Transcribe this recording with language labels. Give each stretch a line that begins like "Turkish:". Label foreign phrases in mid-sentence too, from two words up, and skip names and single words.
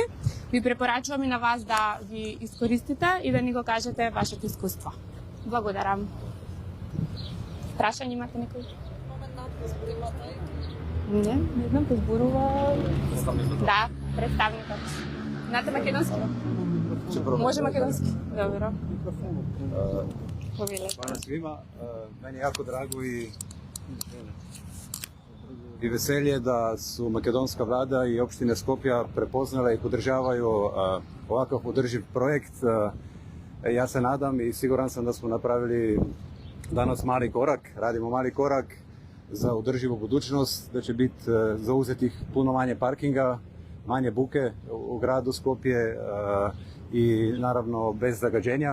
Macedonian: Ви препорачувам и на вас да ги искористите и да ни го кажете вашето искуство. Благодарам. Прашање имате некој? Не знам, позборува... Да, представникот. Знаете македонски? Може македонски? Добро.
Croatian: Hvala svima. Meni je jako drago i veselje da su makedonska vlada i opštine Skopja prepoznale i podržavaju ovakav održiv projekt. Ja se nadam i siguran sam da smo napravili danas mali korak, radimo mali korak za održivu budućnost, da će biti zauzetih puno manje parkinga, manje buke u gradu Skopje i naravno bez zagađenja.